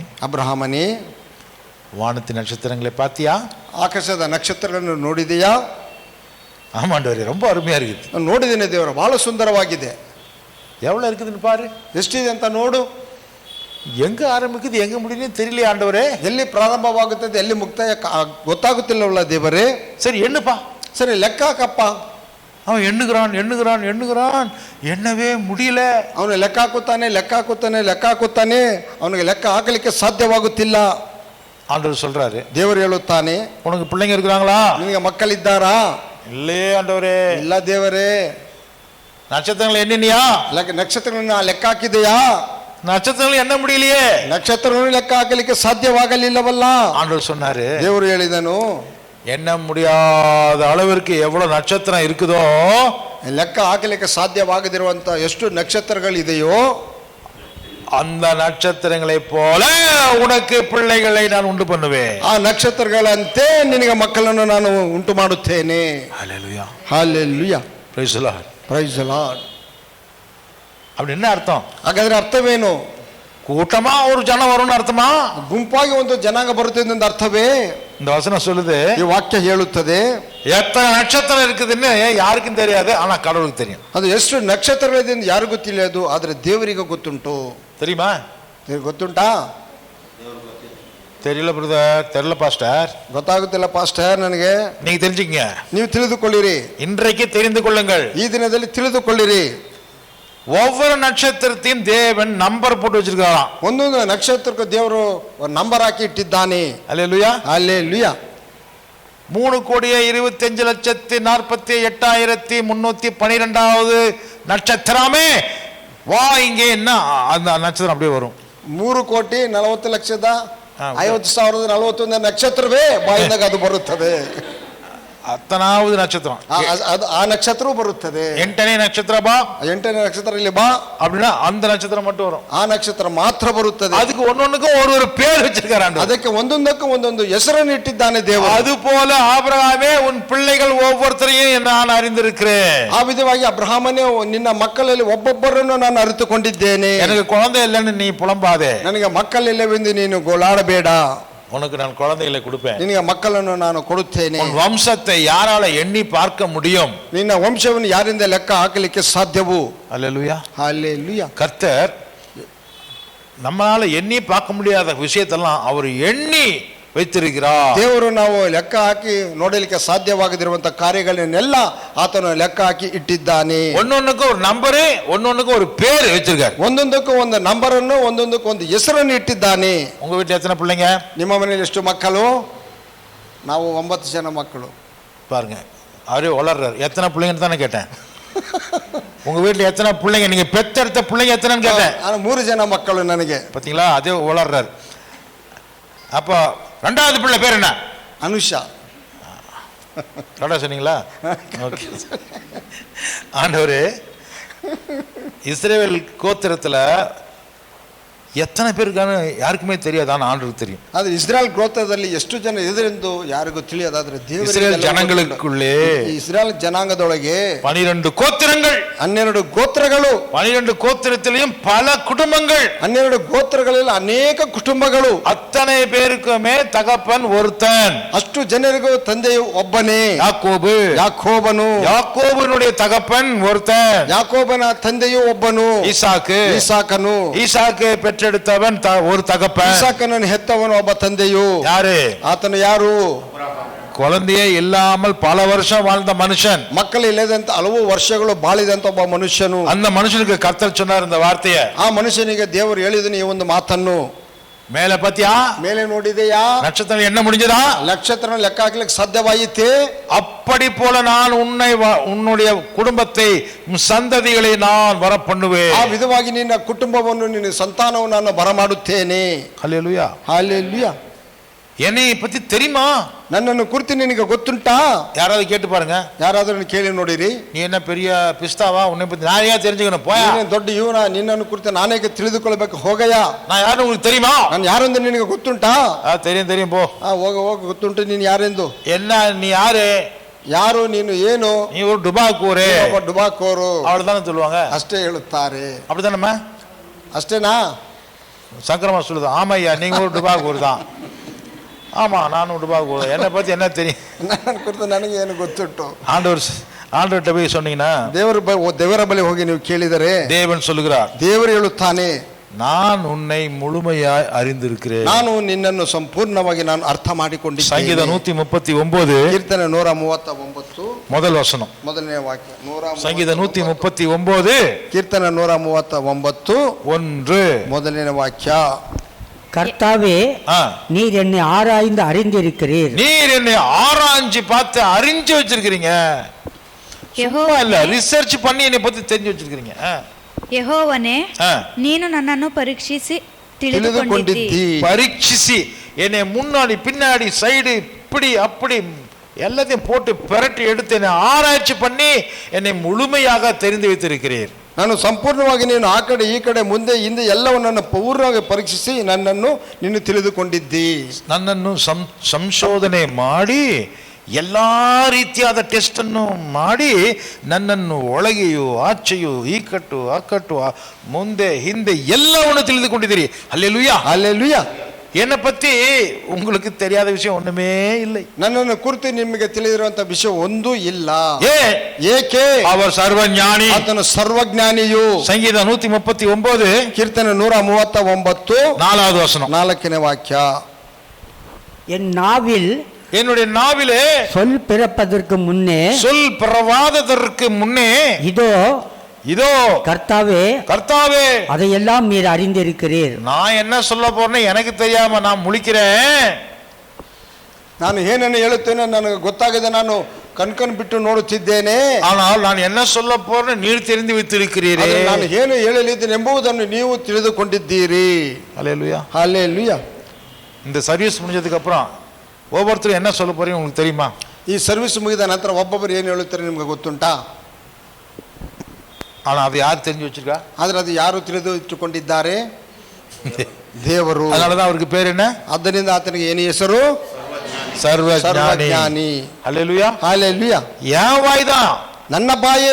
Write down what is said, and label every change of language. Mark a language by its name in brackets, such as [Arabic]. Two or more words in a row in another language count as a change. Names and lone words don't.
[Kannada] ಅಬ್ರಹಾಮನೇ, [Tamil] வானத்தின் நட்சத்திரங்களை பார்த்தியா? [Kannada] ಆಕಾಶದ ನಕ್ಷತ್ರಗಳನ್ನು ನೋಡಿದೆಯಾ? [Tamil] ஆமாண்டவரே, ரொம்ப அருமையா இருக்குது. [Kannada] ನಾನು ನೋಡಿದ್ದೇನೆ ದೇವರು, ಬಹಳ ಸುಂದರವಾಗಿದೆ. [Tamil] எவ்வளவு இருக்குதுன்னு பாரு. [Kannada] ಎಷ್ಟಿದೆ ಅಂತ ನೋಡು. [Tamil] எங்க ஆரம்பிக்குது எங்க முடியுதுன்னு தெரியல ஆண்டவரே. [Kannada] ಎಲ್ಲಿ ಪ್ರಾರಂಭವಾಗುತ್ತದೆ ಎಲ್ಲಿ ಮುಕ್ತಾಯ ಗೊತ್ತಾಗುತ್ತಿಲ್ಲವಲ್ಲ ದೇವರೇ. [Tamil] சரி எண்ணுப்பா. [Kannada] ಸರಿ ಲೆಕ್ಕ ಹಾಕಪ್ಪ. [Tamil] அவன் எண்ணுகிறான் எண்ணவே முடியல. [Kannada] ಅವನು ಲೆಕ್ಕ ಹಾಕುತ್ತಾನೆ, ಅವನಿಗೆ ಲೆಕ್ಕ ಹಾಕಲಿಕ್ಕೆ ಸಾಧ್ಯವಾಗುತ್ತಿಲ್ಲ. [Tamil] ஆண்டவர் சொல்றாரு, [Kannada] ದೇವರು ಹೇಳುತ್ತಾನೆ, [Tamil] உனக்கு பிள்ளைங்க இருக்கிறாங்களா? [Kannada] ನಿನಗೆ ಮಕ್ಕಳಿದ್ದಾರಾ? [Tamil] இல்லையே ಆண்டವರೇ. [Kannada] ಇಲ್ಲ ದೇವರೇ. [Tamil] நட்சத்திரங்களை எண்ணினியா? [Kannada] ನಕ್ಷತ್ರಗಳನ್ನ ಲೆಕ್ಕ ಹಾಕಿದೆಯಾ? [Tamil] நட்சத்திரங்களை எண்ண முடியலையே. [Kannada] ನಕ್ಷತ್ರಗಳನ್ನು ಲೆಕ್ಕ ಹಾಕಲಿಕ್ಕೆ ಸಾಧ್ಯವಾಗಲಿಲ್ಲವಲ್ಲ. [Tamil] ஆண்டவர் சொன்னாரு, [Kannada] ದೇವರು ಹೇಳಿದನು, [Tamil] எண்ண முடியாத அளவிற்கு எவ்வளவு நட்சத்திரம் இருக்குதோ, [Kannada] ಲೆಕ್ಕ ಹಾಕಲಿಕ್ಕೆ ಸಾಧ್ಯವಾಗದಿರುವಂತ ಎಷ್ಟು ನಕ್ಷತ್ರಗಳಿದೆಯೋ [Tamil] அந்த நட்சத்திரங்களை போல உனக்கு பிள்ளைகளை நான் உண்டு பண்ணுவேன். [Kannada] ಆ ನಕ್ಷತ್ರಗಳಂತೆ ನಿನಗೆ ಮಕ್ಕಳನ್ನು ನಾನು ಉಂಟು ಮಾಡುತ್ತೇನೆ. [Tamil] ஹல்லேலூயா. [Kannada] ಹಲ್ಲೆಲೂಯಾ. [English] praise the Lord. praise the Lord. [Tamil] அப்படி என்ன அர்த்தம்? [Kannada] ಹಾಗಾದ್ರೆ ಅರ್ಥವೇನು? [Tamil] கூட்டமா ஒரு ஜனம் வரும்னு அர்த்தமா? [Kannada] ಗುಂಪಾಗಿ ಒಂದು ಜನಾಂಗ ಬರುತ್ತದೆ ಎಂದು ಅರ್ಥವೇ? [Tamil] இந்த வசனம் சொல்லுது, [Kannada] ಈ ವಾಕ್ಯ ಹೇಳುತ್ತದೆ, [Tamil] எத்தனை நட்சத்திரம் இருக்குதுன்னு யாருக்கும் தெரியாது, ஆனா கடவுளுக்கு தெரியும். [Kannada] ಅದು ಎಷ್ಟು ನಕ್ಷತ್ರಗಳಿದೆ ಎಂದು ಯಾರಿಗೂ ತಿಳಿಯದು, ಆದರೆ ದೇವರಿಗೆ ಗೊತ್ತುಂಟು. [Tamil] தெரியுமா? [Kannada] ಗೊತ್ತುಂಟಾ? [Tamil] தெரியல பிரதர், தெரியல பாஸ்டர். [Kannada] ಗೊತ್ತಾಗುತ್ತಿಲ್ಲ ಪಾಸ್ಟರ್ ನನಗೆ. [Tamil] நீங்க தெரிஞ்சுக்கங்க, [Kannada] ನೀವು ತಿಳಿದುಕೊಳ್ಳಿರಿ. [Tamil] இன்றைக்கு தெரிந்து கொள்ளுங்கள். [Kannada] ಈ ದಿನದಲ್ಲಿ ತಿಳಿದುಕೊಳ್ಳಿರಿ. [Tamil] ஒவ்வொரு நட்சத்திரத்தையும் தேவன் நம்பர் போட்டு வச்சிருக்காராம். [Kannada] ಒಂದೊಂದು ನಕ್ಷತ್ರಕ್ಕೆ ದೇವರು ನಂಬರ್ ಹಾಕಿ ಇಟ್ಟಿದ್ದಾನೆ. [Tamil] அல்லேலூயா. [Kannada] ಹಲ್ಲೆಲೂಯಾ. [Tamil] 3,25,48,312வது நட்சத்திரமே வா இங்கே, என்ன அந்த நட்சத்திரம் அப்படியே வரும். [Kannada] 3,40,50,41 ನಕ್ಷತ್ರವೇ ಬಾಯಿಂದಾಗ ಅದು ಬರುತ್ತದೆ. [Tamil] அத்தனாவது நட்சத்திரம், [Kannada] ಆ ನಕ್ಷತ್ರವೂ ಬರುತ್ತದೆ. 8ನೇ ನಕ್ಷತ್ರ ಬಾ, 8ನೇ ನಕ್ಷತ್ರ ಇಲ್ಲಿ ಬಾ [Tamil] அப்படின்னா அந்த நட்சத்திரம் மட்டும் வரும். [Kannada] ಆ ನಕ್ಷತ್ರ ಮಾತ್ರ ಬರುತ್ತದೆ. [Tamil] அதுக்கு ஒன்னொன்னுக்கும் ஒரு பேர் வச்சிருக்காரு. [Kannada] ಅದಕ್ಕೆ ಒಂದೊಂದಕ್ಕೂ ಒಂದೊಂದು ಹೆಸರನ್ನು ಇಟ್ಟಿದ್ದಾನೆ ದೇವರು. [Tamil] அது போல ஆபிரகாமே, உன் பிள்ளைகள் ஒவ்வொருத்தரையும் நான் அறிந்திருக்கிறேன். [Kannada] ಆ ವಿಧವಾಗಿ ಅಬ್ರಹಾಮನೇ, ನಿನ್ನ ಮಕ್ಕಳಲ್ಲಿ ಒಬ್ಬೊಬ್ಬರನ್ನು ನಾನು ಅರಿತುಕೊಂಡಿದ್ದೇನೆ. [Tamil] எனக்கு குழந்தை இல்லைன்னு நீ புலம்பாதே. [Kannada] ನನಗೆ ಮಕ್ಕಳಿಲ್ಲವೆಂದು ನೀನು ಗೋಳಾಡಬೇಡ. [Tamil] உனக்கு நான் குழந்தைகளை கொடுப்பேன். [Kannada] ನಿನಗೆ ಮಕ್ಕಳನ್ನು ನಾನು ಕೊಡುತ್ತೇನೆ. [Tamil] உன் வம்சத்தை யாரால எண்ணி பார்க்க முடியும்? [Kannada] ನಿನ್ನ ವಂಶವನ್ನು ಯಾರಿಂದ ಲೆಕ್ಕ ಹಾಕಲಿಕ್ಕೆ ಸಾಧ್ಯವು? [Tamil] அல்லேலூயா. [Kannada] ಹಲ್ಲೆಲೂಯಾ. [Tamil] கர்த்தர் நம்மளால எண்ணி பார்க்க முடியாத விஷயத்தெல்லாம் அவர் எண்ணி வைத்திருக்கிறார். [Kannada] ದೇವರು ನಾವು ಲೆಕ್ಕ ಹಾಕಿ ನೋಡಲಿಕ್ಕೆ ಸಾಧ್ಯವಾಗದಿರುವಂತ ಕಾರ್ಯಗಳನ್ನೆಲ್ಲ ಆತನು ಲೆಕ್ಕ ಹಾಕಿ ಇಟ್ಟಿದ್ದಾನೆ. [Tamil] ஒன்னொன்னுக்கு ஒரு நம்பரு, ஒன்னொன்னுக்கு ஒரு பேர் வச்சிருக்காரு. [Kannada] ಒಂದೊಂದಕ್ಕೂ ಒಂದು ನಂಬರ್ ಅನ್ನು, ಒಂದೊಂದಕ್ಕೂ ಒಂದು ಹೆಸರನ್ನು ಇಟ್ಟಿದ್ದಾನೆ. [Tamil] உங்க வீட்டுல எத்தனை பிள்ளைங்க? [Kannada] ನಿಮ್ಮ ಮನೆಯಲ್ಲಿ ಎಷ್ಟು ಮಕ್ಕಳು? ನಾವು 9 ಜನ ಮಕ್ಕಳು. [Tamil] பாருங்க, அவரே வளர்றாரு. எத்தனை பிள்ளைங்கன்னு தானே கேட்டேன். உங்க வீட்டுல எத்தனை பிள்ளைங்க, நீங்க பெத்தெடுத்த பிள்ளைங்க எத்தனைன்னு கேட்டேன். [Kannada] 3 ಜನ ಮಕ್ಕಳು ನನಗೆ. [Tamil] பாத்தீங்களா, அதே வளர்றாரு. அப்போ 2வது பிள்ளை பேர் என்ன? [Kannada] ಅನುಷಾ. [Tamil] கரெக்டா சொன்னீங்களா? ஓகே. ஆண்டவரே, இஸ்ரவேல் கோத்திரத்துல எத்தனை பேருக்கான யாருக்குமே தெரியாது, ஆனா ஆண்டவருக்கு தெரியும். [Kannada] ಆದ್ರೆ ಇಸ್ರಾಯೇಲ್ ಗೋತ್ರದಲ್ಲಿ ಎಷ್ಟು ಜನ ಇದರೆಂದು ಯಾರಿಗೂ ತಿಳಿಯದಾದ್ರೆ ದೇವರಿಗೆ. [Tamil] இஸ்ரவேல் ஜனங்களுக்குள்ளே, [Kannada] ಇಸ್ರಾಯೇಲ್ ಜನಾಂಗದೊಳಗೆ [Tamil] 12 கோத்திரங்கள், [Kannada] 12 ಗೋತ್ರಗಳು, [Tamil] 12 கோத்திரத்திலையும் பல குடும்பங்கள், [Kannada] 12 ಗೋತ್ರಗಳಲ್ಲಿ ಅನೇಕ ಕುಟುಂಬಗಳು. [Tamil] அத்தனை பேருக்குமே தகப்பன் ஒருத்தன். [Kannada] ಅಷ್ಟು ಜನರಿಗೂ ತಂದೆಯು ಒಬ್ಬನೇ, [Tamil] யாக்கோபு. [Kannada] ಯಾಕೋಬನು. [Tamil] யாக்கோபுனுடைய தகப்பன் ஒருத்தன். [Kannada] ಯಾಕೋಬನ ತಂದೆಯು ಒಬ್ಬನು, [Tamil] ஈசாக்கு. [Kannada] ಈಸಾಕನು. [Tamil] ஈசாக்கு பெற்றெடுத்தவன் ஒரு தகப்பன். [Kannada] ಈಸಾಕನನ್ನು ಹೆತ್ತವನು ಒಬ್ಬ ತಂದೆಯು. [Tamil] யாரு? [Kannada] ಆತನು ಯಾರು? [Tamil] குழந்தையே இல்லாமல் பல வருஷம் வாழ்ந்த மனுஷன், [Kannada] ಮಕ್ಕಳು ಇಲ್ಲದಂತ ಹಲವು ವರ್ಷಗಳು ಬಾಳಿದಂತ ಒಬ್ಬ ಮನುಷ್ಯನು, [Tamil] அந்த மனுஷனுக்கு கர்த்தர் சொன்னார் இந்த வார்த்தையை. [Kannada] ಆ ಮನುಷ್ಯನಿಗೆ ದೇವರು ಹೇಳಿದನು ಈ ಒಂದು ಮಾತನ್ನು. [Tamil] மேல பாத்தியா, [Kannada] ಮೇಲೆ ನೋಡಿದೆಯಾ? [Tamil] நட்சத்திரம் என்ன முடிஞ்சதா? [Kannada] ನಕ್ಷತ್ರ ಲೆಕ್ಕ ಹಾಕ್ಲಿಕ್ಕೆ ಸಾಧ್ಯವಾಯಿತೆ? [Tamil] அப்படி போல நான் உன்னுடைய குடும்பத்தை சந்ததிகளை நான் வர பண்ணுவேன். [Kannada] ಆ ವಿಧವಾಗಿ ನಿನ್ನ ಕುಟುಂಬವನ್ನು ನಿನ್ನ ಸಂತಾನವನ್ನು ನಾನು ಬರಮಾಡುತ್ತೇನೆ. [Tamil] ஹல்லேலூயா. [Kannada] ಹಲ್ಲೆಲೂಯಾ. [Tamil] என்னை பத்தி தெரியுமா? [Kannada] ನನ್ನನ್ನು ಕುರಿತು ನಿನಗೆ ಗೊತ್ತುಂಟಾ? [Tamil] யாராவது கேட்டு பாருங்க. [Kannada] ಯಾರಾದ್ರೂ ಕೇಳಿ ನೋಡಿರಿ. [Tamil] நீ என்ன பெரிய பிஸ்தாவா? உன்னை பத்தி நான் ஏன் தெரிஞ்சுக்கணும்? போயா, [Kannada] ನೀನೇನ್ ದೊಡ್ಡ ಇವನ? ನಿನ್ನನ್ನು ಕುರಿತು ನಾನೇಕೆ ತಿಳಿದುಕೊಳ್ಬೇಕು? ಹೋಗಯ್ಯ. [Tamil] நான் யாருன்னு உங்களுக்கு தெரியுமா? [Kannada] ನಾನು ಯಾರೆಂದು ನಿನಗೆ ಗೊತ್ತುಂಟಾ? [Tamil] தெரியும் தெரியும், போ. [Kannada] ಹೋಗ ಹೋಗ, ಗೊತ್ತುಂಟು ನೀನು ಯಾರೆಂದು. [Tamil] என்ன நீ யாரு? [Kannada] ಯಾರು ನೀನು? ಏನು? [Tamil] நீ ஒரு டுபாக்கூரு, [Kannada] ಒಬ್ಬ ಡುಬಾಕೋರು [Tamil] அவ்வளவுதானே சொல்லுவாங்க. [Kannada] ಅಷ್ಟೇ ಹೇಳುತ್ತಾರೆ. [Tamil] அப்படித்தானம்மா? [Kannada] ಅಷ್ಟೇನಾ? [Tamil] சங்கரமா சொல்லுது, ஆமையா நீங்க ஒரு டுபாக்கூர் தான். ஆமா நானும் டுபாக்கூர். என்னை பத்தி என்ன தெரியும்? [Kannada] ನನ್ನ ಕುರಿತು ನನಗೆ ಏನು ಗೊತ್ತುಂಟು? [Tamil] ஆண்டவர்கிட்ட போய் சொன்னீங்கன்னா, [Kannada] ದೇವರ ಬಳಿ ಹೋಗಿ ನೀವು ಕೇಳಿದರೆ [Tamil] தேவன் சொல்லுகிறார், [Kannada] ದೇವರು ಹೇಳುತ್ತಾನೆ, [Tamil] நான் உன்னை முழுமையாய் அறிந்திருக்கிறேன். [Kannada] ನಾನು ನಿನ್ನನ್ನು ಸಂಪೂರ್ಣವಾಗಿ ನಾನು ಅರ್ಥ ಮಾಡಿಕೊಂಡಿದ್ದೇನೆ. [Tamil] சங்கீத 139 [Kannada] ಕೀರ್ತನೆ 139 [Tamil] முதல் வசனம். [Kannada] ಮೊದಲನೇ ವಾಕ್ಯ. [Tamil] சங்கீத 139 [Kannada] ಕೀರ್ತನೆ 139 1 ಮೊದಲನೇ ವಾಕ್ಯ. [Tamil] கர்த்தாவே, நீர் என்னை ஆராய்ந்து அறிந்திருக்கிறீர். நீர் என்னை ஆராய்ஞ்சு பார்த்து அறிஞ்சு வச்சிருக்கிறீங்க. சும்மா இல்ல, ரிசர்ச் பண்ணி என்னை பத்தி தெரிஞ்சு வச்சிருக்கிறீங்க. [Kannada] ಯೆಹೋವನೇ, ನೀನು ನನ್ನನ್ನು ಪರೀಕ್ಷಿಸಿ ತಿಳಿದುಕೊಂಡಿದ್ದಿ. [Tamil] பரீட்சிசி என்னை முன்னாடி பின்னாடி சைடு இப்படி அப்படி எல்லாத்தையும் போட்டு பெரட்டி எடுத்து என்னை ஆராய்ச்சி பண்ணி என்னை முழுமையாக தெரிந்து வைத்திருக்கிறீர். [Kannada] ನಾನು ಸಂಪೂರ್ಣವಾಗಿ ನೀನು ಆ ಕಡೆ ಈ ಕಡೆ ಮುಂದೆ ಹಿಂದೆ ಎಲ್ಲವನ್ನನ್ನು ಪೂರ್ಣವಾಗಿ ಪರೀಕ್ಷಿಸಿ ನನ್ನನ್ನು ನೀನು ತಿಳಿದುಕೊಂಡಿದ್ದಿ. ನನ್ನನ್ನು ಸಂಶೋಧನೆ ಮಾಡಿ ಎಲ್ಲಾ ರೀತಿಯಾದ ಟೆಸ್ಟ್ ಅನ್ನು ಮಾಡಿ ನನ್ನನ್ನು ಒಳಗೆಯೂ ಆಚೆಯೂ ಈ ಕಟ್ಟು ಆ ಕಟ್ಟು ಮುಂದೆ ಹಿಂದೆ ಎಲ್ಲವನ್ನು ತಿಳಿದುಕೊಂಡಿದ್ದೀರಿ. ಹಲ್ಲೆಲೂಯಾ. ಹಲ್ಲೆಲೂಯಾ. [Tamil] என்னை பத்தி உங்களுக்கு தெரியாத விஷயம் ஒண்ணுமே இல்லை. [Kannada] ನನ್ನನ್ನು ಕುರಿತು ನಿಮಗೆ ತಿಳಿದಿರುವಂತ ವಿಷಯ ಒಂದೂ ಇಲ್ಲ. ಏಕೆ? [Tamil] அவர் சர்வஞானி, [Kannada] ಆತನು ಸರ್ವಜ್ಞಾನಿಯು. [Tamil] சங்கீத 139 [Kannada] ಕೀರ್ತನೆ 139 [Tamil] 4வது வசனம். [Kannada] 4ನೇ ವಾಕ್ಯ. [Tamil] என் நாவில், என்னுடைய நாவிலே சொல் பிறப்பதற்கு முன்னே, சொல் பிறவாததற்கு முன்னே, இதோ இதோ கர்த்தாவே, கர்த்தாவே, அதையெல்லாம் நீர் அறிந்திருக்கிறீர். நான் என்ன சொல்ல போறேன்னு எனக்கு தெரியாம நான் முழிக்கிறேன். [Kannada] ನಾನು ಏನನ್ನು ಹೇಳುತ್ತೇನೆ ನನಗೆ ಗೊತ್ತಾಗದೆ ನಾನು ಕಣ್ಕಣ್ ಬಿಟ್ಟು ನೋಡುತ್ತಿದ್ದೇನೆ. [Tamil] ஆனால் நான் என்ன சொல்ல போறேன்னு நீர் தெரிந்து வைத்திருக்கிறீரே. [Kannada] ನಾನು ಏನು ಹೇಳಲಿದ್ದೇನೆ ಎಂಬುದನ್ನು ನೀವು ತಿಳಿದುಕೊಂಡಿದ್ದೀರಿ. [Tamil] ஹல்லேலூயா. ஹல்லேலூயா. இந்த சர்வீஸ் முடிஞ்சதுக்கு அப்புறம் ஒவ்வொருத்தரும் என்ன சொல்ல போறீங்க உங்களுக்கு தெரியுமா? [Kannada] ಈ ಸರ್ವಿಸ್ ಮುಗಿದ ನಂತರ ಒಬ್ಬೊಬ್ಬರು ಏನು ಹೇಳುತ್ತಾರೆ ನಿಮ್ಗೆ ಗೊತ್ತುಂಟಾ? [Tamil] ஆனா அது யார் தெரிஞ்சு வச்சிருக்கா? [Kannada] ಆದ್ರೆ ಅದು ಯಾರು ತಿಳಿದು ಇಟ್ಟುಕೊಂಡಿದ್ದಾರೆ? ದೇವರು. அதனாலதான் அவருக்கு பேர் என்ன? ಆದ್ದರಿಂದ ಆತನಿಗೆ ಏನು ಹೆಸರು? ಸರ್ವಜ್ಞಾನಿ. [Tamil] ஹல்லேலூயா. ஹல்லேலூயா. என் வாய்தான், [Kannada] ನನ್ನ ಬಾಯೇ,